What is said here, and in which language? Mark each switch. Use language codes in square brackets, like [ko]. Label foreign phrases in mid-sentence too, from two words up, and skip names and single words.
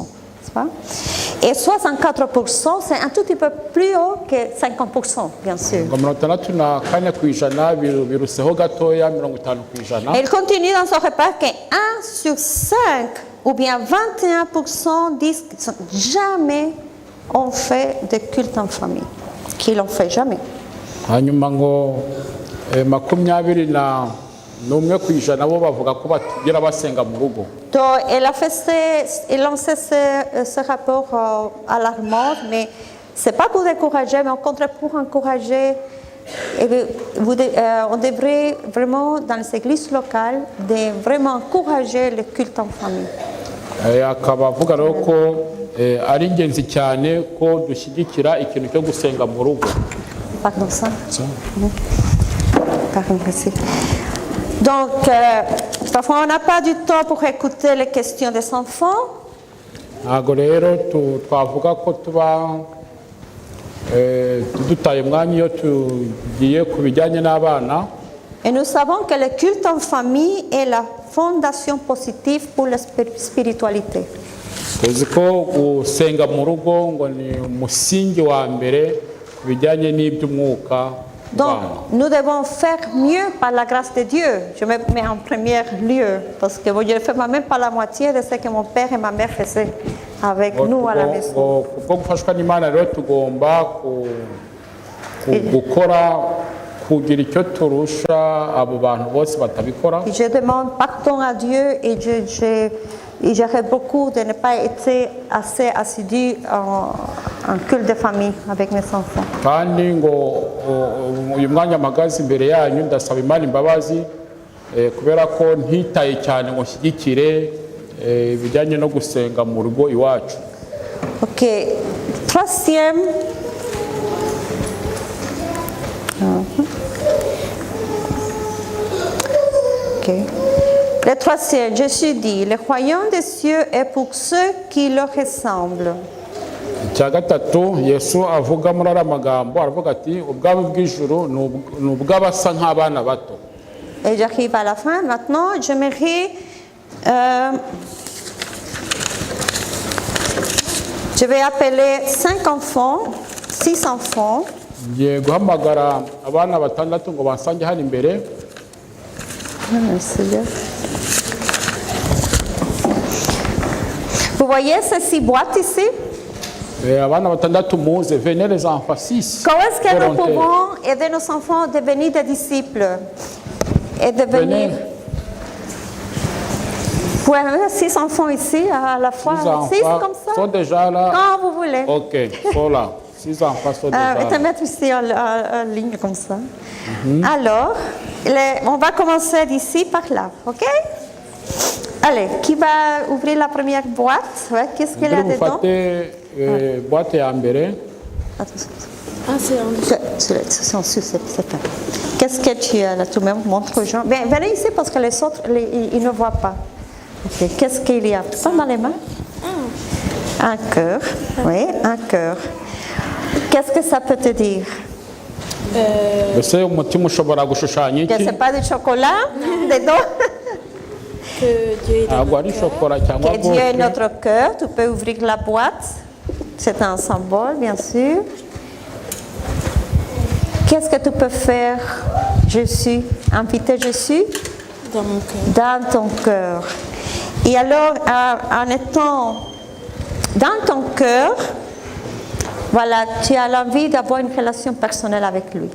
[fr] Et 64%, c'est un tout petit peu plus haut que 50%, bien sûr. Et il continue dans son repas que 1 sur 5 ou bien 21% disent qu'ils ne sont jamais on fait des cultes en famille, qu'ils n'ont fait jamais. [rw] hanyuma ngo 21% bo bavuga ko batigera basenga mu rugo. [fr] Donc, elle a lancé ce rapport alarmant, mais ce n'est pas pour décourager, mais au contraire pour encourager. On devrait vraiment, dans les églises locales, de vraiment encourager le culte en famille. [rw] akaba avuga rero ko ari ingenzi cyane ko dushyigikira ikintu cyo gusenga mu rugo. [fr] Pardon, ça. Pardon, merci. Donc, parfois on n'a pas du temps pour écouter les questions des enfants. [rw] ntabwo rero twavuga ko tuba dutaye umwanya iyo tugiye ku bijyanye n'abana. [fr] Et nous savons que le culte en famille est la fondation positive pour la spiritualité. [rw] tuzi ko gusenga mu rugo ngo ni umusingi wa mbere ku bijyanye n'iby'umwuka. [fr] Donc, nous devons faire mieux par la grâce de Dieu. Je me mets en premier lieu parce que je ne fais même pas la moitié de ce que mon père et ma mère faisaient avec nous à la maison. [rw] Kubwo gufashwa n'Imana rero tugomba gukora kugira icyo turusha abo bantu bose batabikora. [fr] Je demande pardon à Dieu et j'aurais beaucoup de ne pas être assez assidu en culte de famille avec mes enfants. [rw] kandi ngo uyu mwanya mpagaze imbere yanyu ndasaba Imana imbabazi kubera ko ntitaye cyane ngo nshyigikire ibijyanye no gusenga mu rugo iwacu. [fr] Ok, troisième. Ok. Le troisième, Jésus dit, le royaume des cieux est pour ceux qui leur ressemblent. [rw] icya gatatu Yesu avuga muri aya magambo aravuga ati ubwami bw'ijuru ni ubw'abasa nk'abana bato. [fr] Et j'arrive à la fin. Maintenant, j'aimerais... je vais appeler 6 enfants. [rw] ngiye guhamagara abana batandatu ngo bansange hano imbere. [fr] Vous voyez ces 6 boîtes ici? [rw] abana batandatu muze, [fr] venez les enfants 6. Comment est-ce que nous pouvons aider nos enfants à devenir des disciples et devenir... Vous avez 6 enfants ici à la fois, 6 comme ça? Sont déjà là. Quand vous voulez. Ok, sont là. 6 enfants sont déjà là. Je vais te mettre ici en ligne comme ça. Alors, on va commencer d'ici par là, ok? Allez, qui va ouvrir la première boîte? Ouais, qu'est-ce qu'il y a dedans? [rw] Boîte ya mbere. [fr] C'est en dessous, c'est ça. Qu'est-ce que tu as là? Tu me montres aux gens. Bien, venez ici parce que les autres, ils ne voient pas. Okay. Qu'est-ce qu'il y a? Pas dans les mains? Un cœur. Oui, un cœur. Qu'est-ce que ça peut te dire? [rw] Ese umutima ushobora gushushanya iki? [fr] C'est pas du chocolat dedans? Que Dieu est dans [rw] ntabwo ari shokora cyangwa [fr] Que Dieu est notre cœur. Tu peux ouvrir la boîte. C'est un symbole, bien sûr. Qu'est-ce que tu peux faire, Jésus? Inviter Jésus? dans mon cœur. Dans ton cœur. Et alors, en étant dans ton cœur, voilà, tu as l'envie d'avoir une relation personnelle avec lui.